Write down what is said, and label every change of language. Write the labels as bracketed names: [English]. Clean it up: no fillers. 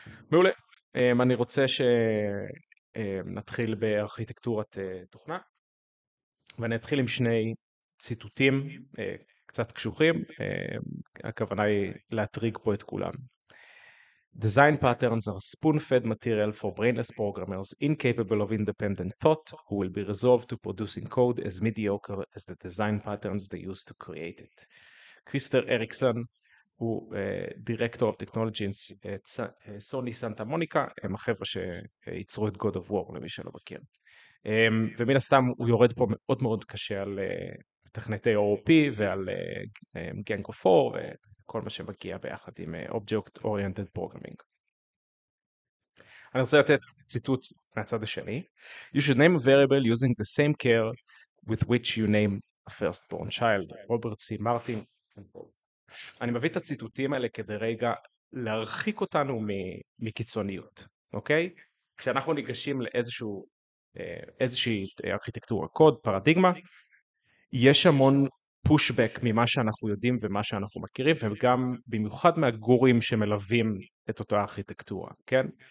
[Hebrew] מעולה. אני רוצה שנתחיל בארכיטקטורת תוכנה, ואני אתחיל עם שני ציטוטים קצת קשוחים, הכוונה היא להטריג פה את כולם. [English] Design patterns are spoon-fed material for brainless programmers incapable of independent thought who will be resolved to producing code as mediocre as the design patterns they used to create it. [Hebrew] קריסטר אריקסון הוא דירקטור [English] of technology at [Hebrew] סוני סנטה מוניקה, הם החבר'ה שייצרו את God of War למי שלא מכיר. ומן הסתם הוא יורד פה מאוד מאוד קשה על תכנתי OOP ועל Gang of Four וכל מה שמגיע ביחד עם Object Oriented Programming. אני רוצה לתת ציטוט מהצד השני. [English] You should name a variable using the same care with which you name a firstborn child. [Hebrew] רוברט סי מרטין. אני מביא את הציטוטים האלה כדי רגע להרחיק אותנו מקיצוניות, אוקיי? כשאנחנו ניגשים לאיזושהי ארכיטקטורה, קוד, פרדיגמה, יש המון פושבק ממה שאנחנו יודעים ומה שאנחנו מכירים, וגם במיוחד מהגורים שמלווים את אותה ארכיטקטורה, כן?